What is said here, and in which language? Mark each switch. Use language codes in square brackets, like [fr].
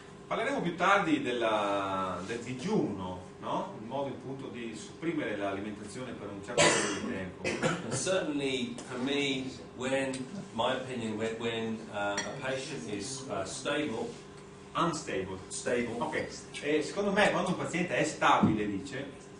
[it] Parleremo più tardi del digiuno, no? Il modo appunto di sopprimere l'alimentazione per un certo periodo di tempo. [en] And certainly for me, my opinion, when a patient is stable, [it] Ok, e secondo me quando un paziente è stabile, dice,